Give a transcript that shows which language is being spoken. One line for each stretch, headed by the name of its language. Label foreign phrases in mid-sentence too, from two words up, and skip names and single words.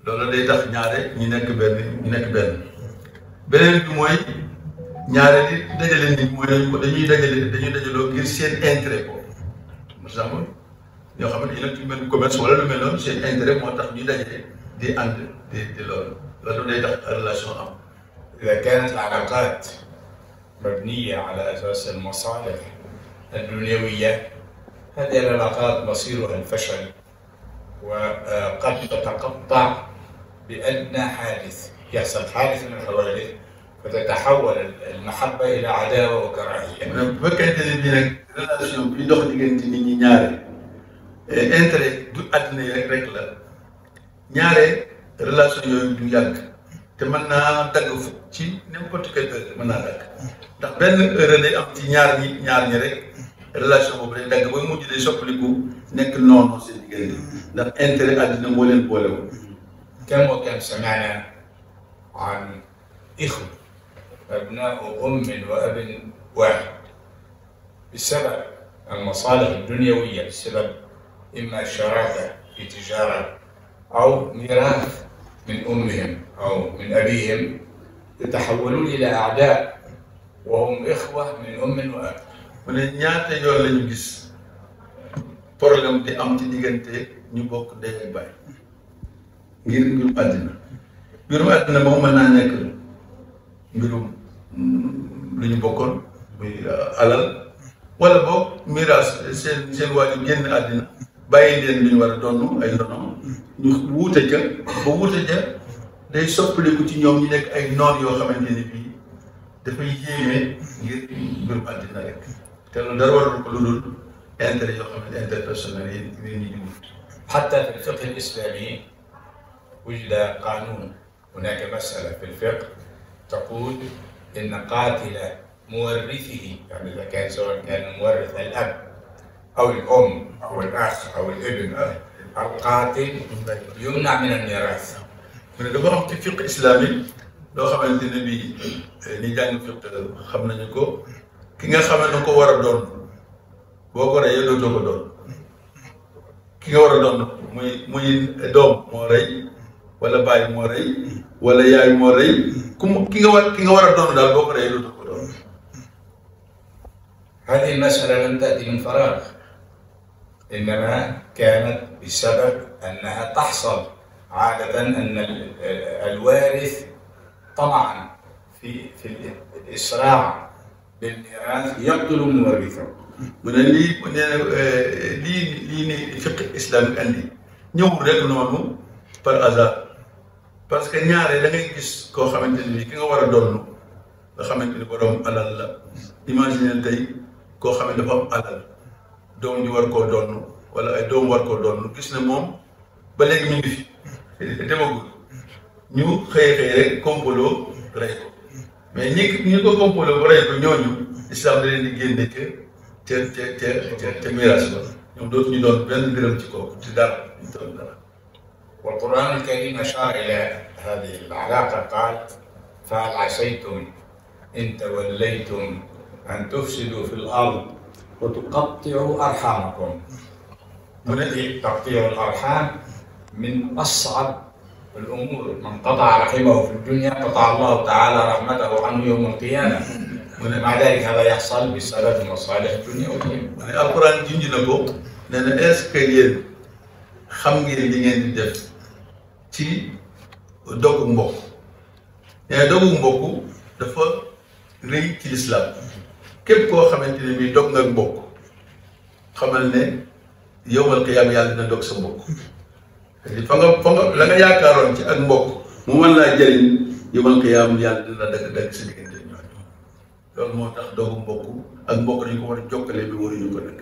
Wolof: loolu day tax ñaare ñu nekk benn beneen bi mooy ñaare di dajale nit mooy dañuy dajaloo ngir seen intérêt ko
French: par exemple
Wolof: ñoo xam ne dañu nekk ci mel commerce wala lu mel noonu seen intérêt moo tax ñuy dajale di ànd di loolu day tax relation am.
Arabic: إذا كانت العلاقات مبنية على أساس المصالح الدنيوية هذه العلاقات مصيرها الفشل وقد تتقطع بأدنى حادث يحصل حادث من الحوادث فتتحول المحبة إلى عداوة وكراهية.
Wolof: bu fekkente ne bii nag relation bi dox diggante nit ñi ñaare intérêt du àddina yi rek la ñaare relation yooyu du yàgg te mën naa dagg ci
French: n'importe quelle heure
Wolof: mën naa dagg ndax benn heure day am ci ñaar ñi rek relation boobu day dagg ba mujj day soppaliku nekk noonu seen diggante ndax intérêt àddina moo leen boolewul.
Arabic: كم وكم سمعنا عن إخوة أبناء أم وأب واحد بسبب المصالح الدنيوية بسبب إما الشراكة في تجارة أو ميراث من أمهم أو من أبيهم يتحولون إلى أعداء وهم إخوة من أم وأب.
Wolof: mu ne ñaata yoon la ñu gis problème di am ci diggante ñu bokk ndey ak baay ngir mbirum àddina moom mën naa nekk mbirum lu ñu bokkoon muy alal wala boog miraas seen waajur génn àddina bàyyi leen lu ñu war a doon ay ndono ñu wuute ca ba wuute ca day soppaliku ci ñoom ñu nekk ay noon yoo xamante ni bii dafay yéeme ngir mbirum àddina rek te loolu dara warul ko lu dul intérêt yoo xam ne interpersonnel yi ñi di wut.
Arabic: حتى في الفقه الإسلامي وجد قانون. هناك مسألة في الفقه تقول إن قاتل مورثه يعني إذا كان سواء كان مورث الأب أو الأم أو الأخ أو الابن القاتل يمنع من الميراث.
Wolof: mu ne dafa am ci
Arabic: فقه إسلامي
Wolof: loo xamante ne bii ni jàng fiqh xam nañu ko ki nga xam ne ko war a doon boo ko reyee dootoo ko doon ki nga war a doon muy doom moo rey wala baay moo rey wala yaay moo rey ki nga war a doon daal boo ko reyee dootoo ko doon.
Arabic: هذه المسألة لم تأتي من فراغ إنما كانت بسبب أنها تحصل عادة أن الوارث طمعا في الإسراع بالميراث يقتل مورثه.
Wolof: mu ne lii ni fiqh islamique andi ñëwul rek noonu
French: par hasard parce que
Wolof: ñaare da ngay gis koo xamante ni ki nga war a doon nga xamante ni borom alal la imaginer tey koo xam ne dafa am alal doom ji war koo doon wala ay doom war koo doon gis ne moom ba léegi mi ngi fi demagul ñu xëy rek complot rey ko mais ñi ko complot ba rey ko ñooñu islam da leen di génne ca miraas ba ñoom dootuñu doon benn dërëm ci kooku ci dara ñu doon dara.
Arabic: والقرآن الكريم أشار إلى هذه العلاقة قال فهل عسيتم إن توليتم أن تفسدوا في الأرض وتقطعوا أرحامكم. تقطيع الأرحام من أصعب الأمور. من قطع رحمه في الدنيا قطع الله تعالى رحمته عنه يوم القيامة. مع ذلك هذا يحصل بسبب المصالح الدنيوية.
Wolof: القرآن junj na ko nee na
French: est-ce que
Wolof: yéen xam ngeen li ngeen di def ci dogu mbokk nee dogu mbokk dafa rëy ci lislaam képp koo xamante ne bii dog nga mbokk xamal ne
Arabic: يوم القيامة
Wolof: yàlla dina dog sa mbokk fa nga la nga yaakaaroon ci ak mbokk mu mën laa jëriñ
Arabic: يوم القيامة
Wolof: yàlla dina dagg sa diggante ñooñu loolu moo tax dogu mbokk ak mbokk dañu ko war a jokkale bi waruñu ko nag.